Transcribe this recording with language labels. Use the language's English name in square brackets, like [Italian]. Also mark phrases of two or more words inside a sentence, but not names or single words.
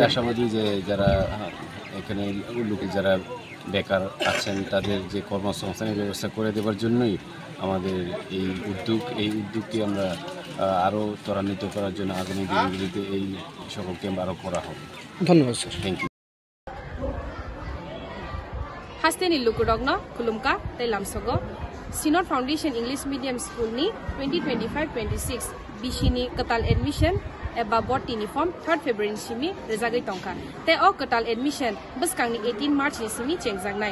[Bangla] আশাবাদী যে যারা এখানে লোকে যারা বেকার আছেন তাদের যে কর্মসংস্থানের ব্যবস্থা করে দেওয়ার জন্যই আমাদের এই উদ্যোগকে আমরা আরও ত্বরান্বিত করার জন্য আগামী দিনগুলিতে এই সকল ক্যাম্প আরও করা হবে। ধন্যবাদ স্যার। [English] thank you. [Kok Borok] Hasteni Lukurogno, Kulumka, Telamsogo, Sinor Foundation English Medium School ni 2025-26 Bishini Katal Admission eba bot uniform 3rd February simi rezagai tongka. Te o Katal Admission baskang ni 18 March ni simi chengjangnai.